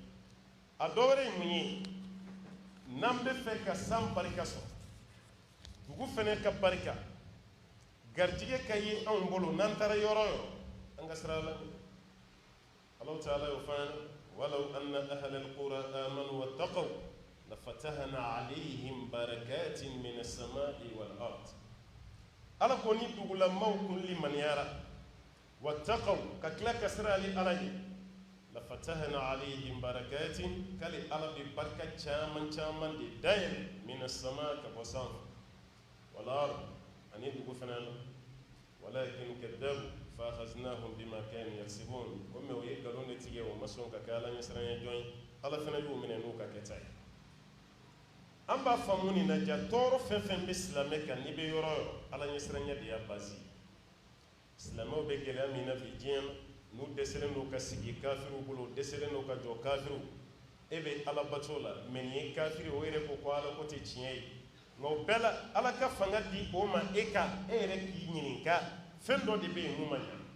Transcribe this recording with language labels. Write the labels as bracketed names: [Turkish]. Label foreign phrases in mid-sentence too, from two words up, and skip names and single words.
[Bambara] a dɔ wɛrɛ ye mun ye n'an bɛ fɛ ka san barika sɔrɔ dugu fɛnɛ ka barika garijɛgɛ ka ye anw bolo n'an taara yɔrɔ o yɔrɔ an ka sira la [Arabic] الله تعالى [Bambara] y'o fɔ an ɲɛna [Arabic] ولو أن أهل القرى آمنوا واتقوا لفتحنا عليهم بركات من السماء والأرض [Bambara] ala ko ni dugulamaw kun limaniyara wattaqaw ka tila ka sira ali ala ye [Arabic] لفتحنا عليهم بركات [Bambara] kali ala bi barka caman caman de dayɛlɛ [Arabic] من السماء [Bambara] ka bɔ sanfɛ [Arabic] والأرض [Bambara] ani dugu fana la [Arabic] ولكن كذبوا فأخذناهم بما كانوا يكسبون [Bambara] ko me o ye galon de tigɛ o ma sɔn ka kɛ ala ɲɛsiranɲɛ jɔn ye ala fana y'u minɛ n'u ka kɛta ye an b'a faamu nin na ja tɔɔrɔ fɛn fɛn bɛ silamɛ kan n'i bɛ yɔrɔ o yɔrɔ ala ɲɛsiranɲɛ de y'a basi silamɛw bɛ gɛlɛya min na bi diɲɛ na n'u dɛsɛlen don ka sigi kafiriw bolo dɛsɛlen don ka jɔ kafiriw e bɛ ala bato la mɛ nin ye kafiri o yɛrɛ ko ala ko tɛ tiɲɛ ye nka o bɛɛ la ala ka fanga di o ma e yɛrɛ k'i ɲininka fɛn dɔ de bɛ yen mun ma ɲa